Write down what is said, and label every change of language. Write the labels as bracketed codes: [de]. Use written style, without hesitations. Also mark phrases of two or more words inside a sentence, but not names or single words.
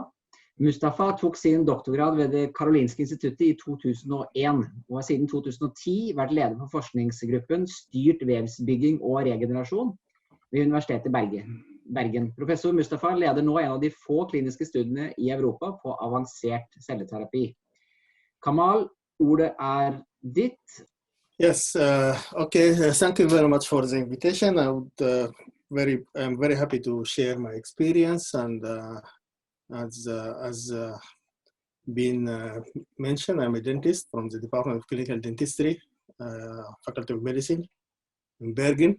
[no] Mustafa tok sin doktorgrad ved Det Karolinske instituttet i 2001, og har siden 2010 vært leder for forskningsgruppen Styrt vevsbygging og regenerasjon ved Universitetet i Bergen. Professor Mustafa leder nå en av de få kliniske studiene i Europa på avansert celleterapi. Kamal, ordet ditt. [en] Yes, okay. Thank you very much for the invitation. I'm very happy to share my experience, and as been mentioned, I'm a dentist from the Department of Clinical Dentistry, Faculty of Medicine in Bergen.